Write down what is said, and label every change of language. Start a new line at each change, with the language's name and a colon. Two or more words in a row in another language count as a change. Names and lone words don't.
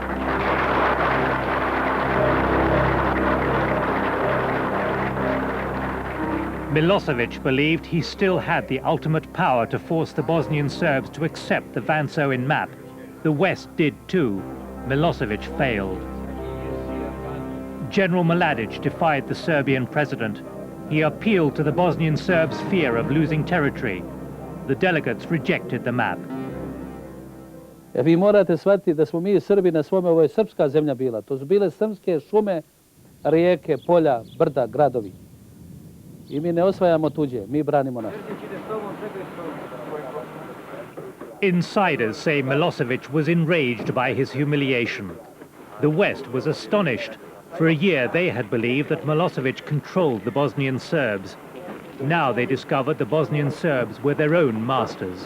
English: Milosevic believed he still had the ultimate power to force the Bosnian Serbs to accept the Vance-Owen map. The West did too. Milosevic failed. General Mladic defied the Serbian president. He appealed to the Bosnian Serbs' fear of losing territory. The delegates rejected the map.
Serbian: Vi morate shvatiti da smo mi Srbi na svome, ovo je srpska zemlja bila. To su bile srpske šume, rijeke, polja, brda, gradovi. I mi ne osvajamo tuđe, mi branimo naše.
English: Insiders say Milosevic was enraged by his humiliation. The West was astonished. For a year, they had believed that Milosevic controlled the Bosnian Serbs. Now they discovered the Bosnian Serbs were their own masters.